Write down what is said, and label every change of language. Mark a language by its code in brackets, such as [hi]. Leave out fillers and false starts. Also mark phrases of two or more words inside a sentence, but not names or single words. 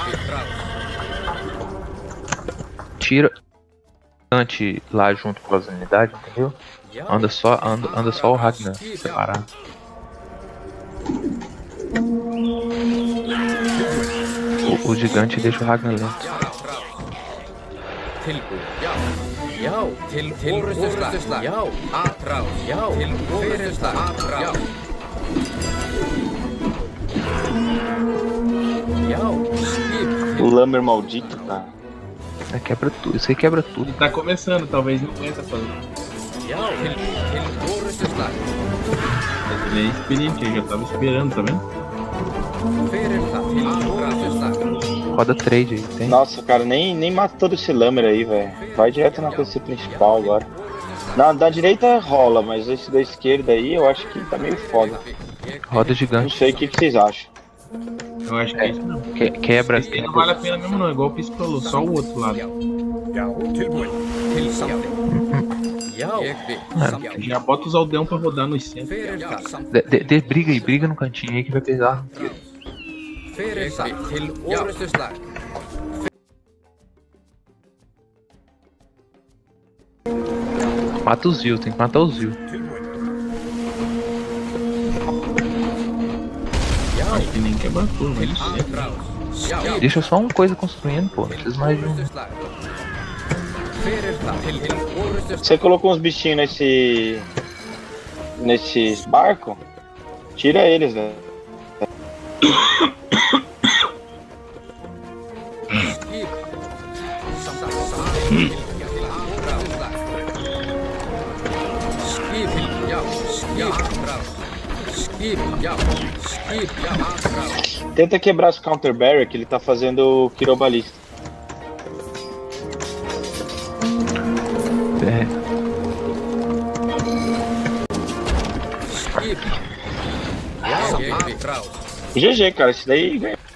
[pt] Tira antes lá junto com as unidades, entendeu? Anda só o Ragnar separado. O gigante deixa o Ragnar lento. [is] Tilbúið. Já. Til orrustuslag. Já. Atrás. Já. Til orrustuslag. Atrás. Já. Skip. [pt] O Lamer maldito, cara. Quebra tudo, isso aí quebra tudo. Ele tá começando, talvez não aguenta fazer. [is] Já. Til orrustuslag. [pt] Mas ele é experiente, ele já tava esperando, tá vendo? [is] Fyrir það. Til orrustuslag. [pt] Roda trade aí, tem. Nossa, cara, nem mata todo esse Lamer aí, velho. Vai direto na PC principal agora. Na da direita rola, mas esse da esquerda aí eu acho que tá meio foda. Roda Não gigante. sei o que vocês acham. Eu acho que é isso não. Quebra. Esse aí não vale a pena mesmo não, igual o Piscolou, só o outro lado. [is] Já, tilbúið. Til samþykkt. Já. [pt] Já bota os aldeão pra rodar nos centros. [is] Fyrir það. [pt] Briga aí, briga no cantinho aí que vai pesar. [is] Fyrir það. Til orrustuslag. [pt] Mata os Zil, tem que matar os Zil. Acho que nem quebra tudo, mas isso é. [is] Atrás. Já. [pt] Deixa só uma coisa construindo, pô. Não precisa mais de um. [is] Orrustuslag. Fyrir það. Til orrustuslag. [pt] Você colocou uns bichinhos nesses barcos? Tira eles, velho. [is] Skip. Skip. Já. Skip. Skip. Já. Skip. Já. Atrás. [pt] Tenta quebrar as counter barrier que ele tá fazendo o Kirobalista. É, [is] Skip. Já. Atrás. [pt] GG, cara, esse daí ganha.